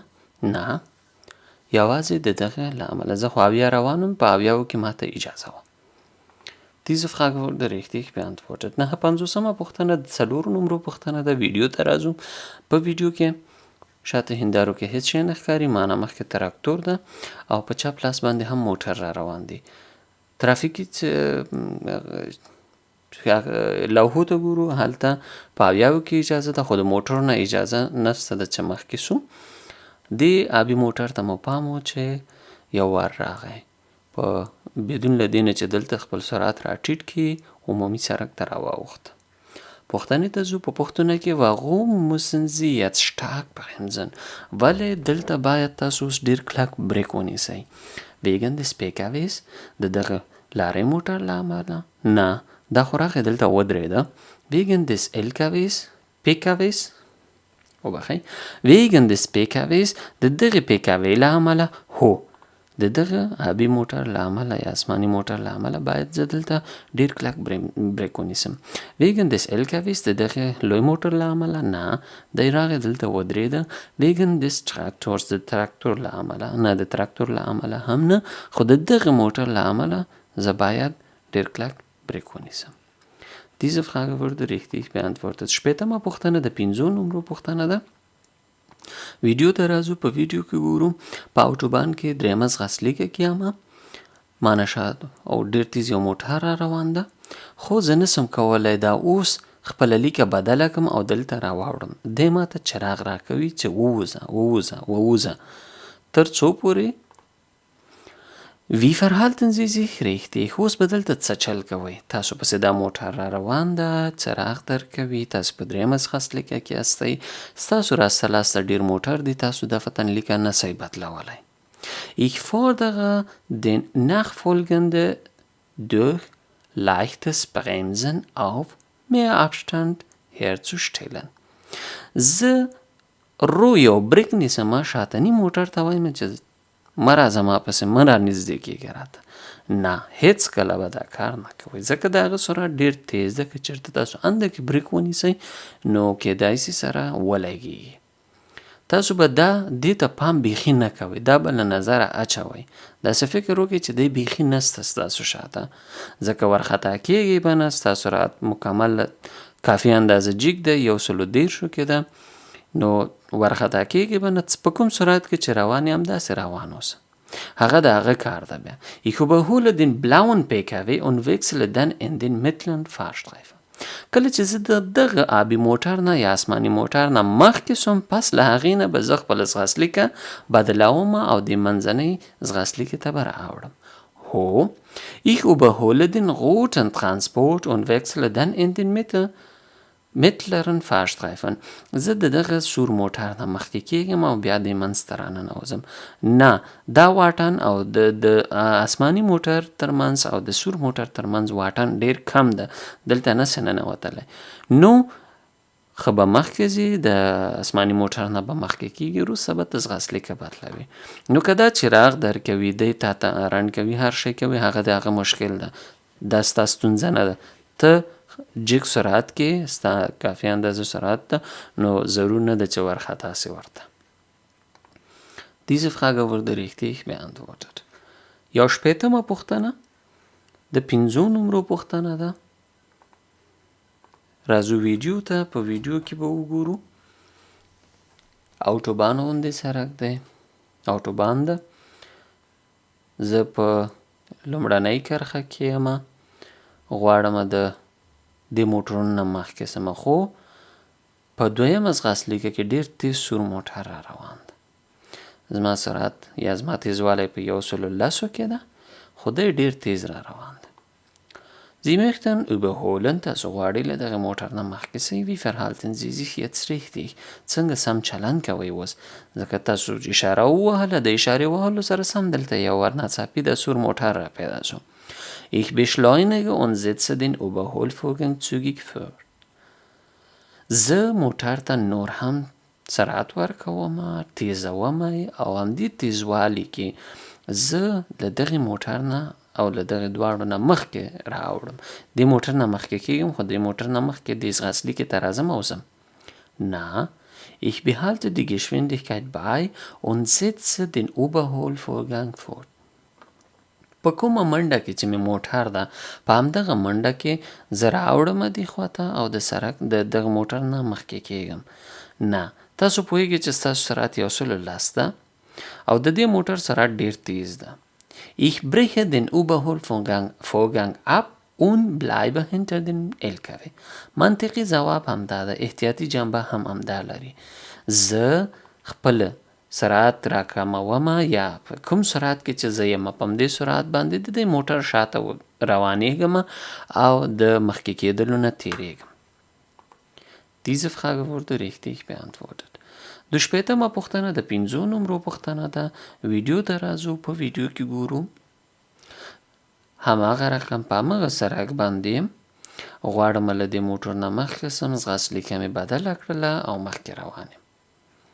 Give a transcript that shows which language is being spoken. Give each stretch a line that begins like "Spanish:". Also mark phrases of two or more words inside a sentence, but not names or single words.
Pashto: نه، یوازې د دغه له امله. زه خو 70 روانم، په 70 کې ماته اجازه وه.
German: Diese Frage wurde richtig beantwortet.
Pashto: 59مه پوښتنه د 4 نمرو پوښتنه ده. ویډیو ته راځو. په ویډیو کې شاته هندارو کې هیڅ شی نه ښکاري. معنا مخکې تراکتور ده او په چپ لاس باندې هم موټر را روان دی. ترافیکي لوحو ته ګورو. هلته په 70 کې اجازه ده، خو د موټر نه اجازه نشته ده چې مخکې سو. دې آبي موټر ته مو پام و چې یو وار راغی، په بدون له دې نه چې دلته خپل سرعت راټیټ کړي، عمومي سرک ته راواوښته. پوښتنې ته ځو. په پوښتنه کې
German: warum müssen Sie jetzt stark bremsen؟
Pashto: ولی دلته باید تاسو اوس ډېر کلک بریک ونیسئ.
German: Wegen des PKWs،
Pashto: د دغه لارې موټر له امله. نه، دا خو راغی دلته ودرېده.
German: Wegen des PKWs، وبخئ، Wegen des PKWs،
Pashto: د دغې PKW له امله. هو، د دغه آبي موټر له امله یا آسماني موټر له امله باید زه دلته ډېر کلک بریک ونیسم.
German: wegen des LKWs
Pashto: د دغه لوی موټر له امله نه، دی راغی دلته ودرېده.
German: wegen des Traktors
Pashto: د تراکتور له امله نه، د تراکتور له امله هم نه، خو د دغه موټر له امله زه باید ډېر کلک بریک ونیسم.
German: Diese Frage wurde richtig beantwortet.
Pashto: Später پوښتنه د 5 نمرو پوښتنه ده. ویډیو ته راځو. په ویډیو کې ګورو په اوټوبان کې درېمه ځغستلیکه کیامه ما نشاد او ډېر تیز یو موټر را روان ده، خو زه نسم کولی دا اوس خپله لیکه بدله کړم او دلته راواوړم. دی ماته چراغ راکوي چې ووځه تر څو پورې
German: Wie verhalten Sie sich richtig؟
Pashto: اوس به دلته څه چل کوئ؟ تاسو پسې دا موټر را روان ده، څراغ درکوي، تاسو په درېیمه ځغستلیکه کې هستئ، ستاسو راسته لاسته ډېر موټر دی، تاسو د فتنلیکه نسئ بدلولی.
German: Ich fordere den Nachfolgende durch leichtes Bremsen auf mehr Abstand herzustellen.
Pashto: زه یو بریک نیسم، شاتني موټر ته وایم چې مه راځه ما پسې، مه را نږدې کېږه راته. نه، هېڅ کله به دا کار نه کوئ، ځکه د هغه سرعت ډېر تیز ده. که چېرته تاسو انده کې بریک ونیسئ نو کیدای سي سره ولګېږي. تاسو به دې ته پام بیخي نه کوئ، دا به له نظره اچوئ، داسې فکر وکړئ چې دی بیخي نسته ستاسو شاته، ځکه ورخطا کېږئ به نه، ستاسو سرعت مکمل کافي اندازه جیګ ده، 130 کې ده، نو ورخطا کېږي به نه. په کوم سرعت کې چې روان یم همداسې روان اوسه، هغه د هغه کار ده.
German: بیا Ich überhole den blauen PKW und wechsle dann in den mittleren Fahrstreifen.
Pashto: کله چې زه د دغه آبي موټر نه یا آسماني موټر نه مخکې سوم، پس له هغې نه به زه خپله ځغستلیکه بدلوم او د منځنۍ ځغستلیکې ته به راوړم.
German: هو Ich überhole den roten Transport und wechsle dann in den mittleren Fahrstreifen.
Pashto: زه د دغه سور موټر نه مخکې کېږم او بیا د منځ ته راننوځم. نه، دا واټن او د آسماني موټر ترمنځ او د سور موټر ترمنځ واټن ډېر کم ده، دلته نسې ننوتلی. نو ښه به مخکې ځي، د آسماني موټر نه به مخکې کېږي، وروسته به ته ځغستلیکه بدلوي. نو که دا چراغ درکوي، دی تا ته رڼ کوي، هر شی کوي، هغه د هغه مشکل ده، دا ستا ستونزه نه ده. ته جګ سرعت کې ستا کافي اندازه سرعت ده، نو ضرور نه ده چې ورخطا سي ورته.
German: Diese Frage wurde richtig beantwortet.
Pashto: یو شپېتمه پوښتنه د 5 نمرو پوښتنه ده. راځو ویډیو ته. په ویډیو کې به وګورو اوټوبان غوندې سړک دی، اوټوبان ده. زه په لومړنۍ کرښه کې یم، غواړم د موټرونو نه مخکې سمه، خو په دویمه ځغستلیکه کې ډېر تیز سور موټر را روان ده. زما سرعت یا زما تیزوالی په 110 کې ده، خو دی ډېر تیز را روان ده.
German: Sie möchten überholen،
Pashto: تاسو غواړئ له دغه موټر نه مخکې سئ.
German: Wie verhalten Sie sich jetzt richtig؟
Pashto: څنګه سم چلند کوئ اوس؟ ځکه تاسو اشاره ووهله، د اشارې وهلو سره سم دلته یو ورناڅاپي د سور موټر را پیدا شو.
German: Ich beschleunige und setze den Überholvorgang zügig fort.
Pashto: زه موټر ته نور هم سرعت ورکوم، تیزوم، او همدې تیزوالي کې زه له دغې موټر نه او له دغې دواړو نه مخکې راوړم. دې موټر نه مخکې کېږم، خو دې موټر نه مخکې دې ځغستلیکې ته راځم او ځم. نه،
German: Ich behalte die Geschwindigkeit bei und setze den Überholvorgang fort.
Pashto: په کومه منډه کې چې مې موټر ده، په همدغه منډه کې زه راوړم دې خواته او د سړک د دغه موټر نه مخکې کېږم. نه، تاسو پوهېږئ چې ستاسو سرعت 110 ده او د دې موټر سرعت ډېر تیز ده.
German: Ich breche den Überholvorgang ab und bleibe hinter dem LKW.
Pashto: منطقي ځواب همدا ده، احتیاطي جنبه هم همدا لري. زه خپل سرعت راکموم، یا په کوم سرعت کې چې زه یم په همدې سرعت باندې د دې موټر شاته روانېږم او د مخکې کېدلو نه تېرېږم.
German: Diese Frage wurde richtig beantwortet.
Pashto: د شپېتمه پوښتنه د 5 نمرو پوښتنه ده. ویډیو ته راځو. په ویډیو کې ګورو هماغه رقم په هماغه سړک باندې غواړم له دې موټر نه مخکې سم، ځغستلیکه مې بدله کړله او مخکې روان یم.